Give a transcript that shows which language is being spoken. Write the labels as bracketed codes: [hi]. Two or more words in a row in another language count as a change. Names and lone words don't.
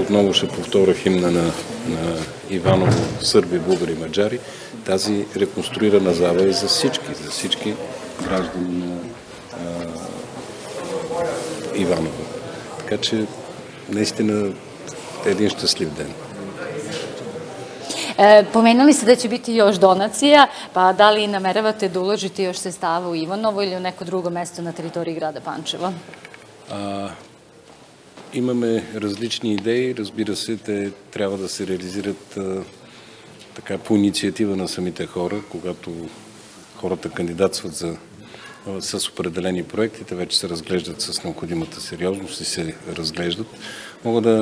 [bg] отново ще повторя химна на Иваново, сърби, българи, маджари, тази реконструирана зала е за всички граждани на Иваново. Така че наистина е един щастлив ден. [sr] Pomenuli ste da će biti još donacija, pa da li nameravate da uložite još sredstava u Ivanovo ili u neko drugo mesto на teritoriji grada Pančeva? [bg] Имаме различни идеи, разбира се, те трябва да се реализират така по инициатива на самите хора, когато хората кандидатстват с определени проекти, те вече се разглеждат с необходимата сериозност и се разглеждат.